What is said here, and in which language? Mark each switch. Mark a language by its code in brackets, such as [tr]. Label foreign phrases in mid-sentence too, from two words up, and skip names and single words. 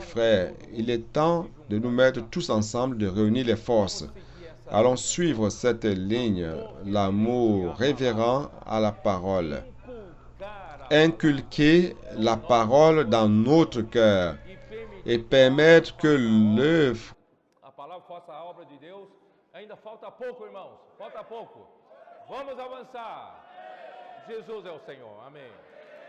[fr] Frère, il est temps de nous mettre tous ensemble, de réunir les forces. Allons suivre cette ligne, l'amour révérent à la parole. Inculquer la parole dans notre cœur et permettre que l'œuvre. [pt] A palavra faça a obra de Deus. Ainda falta pouco, irmãos. Falta pouco. Vamos avançar. Jesus é o Senhor. Amém.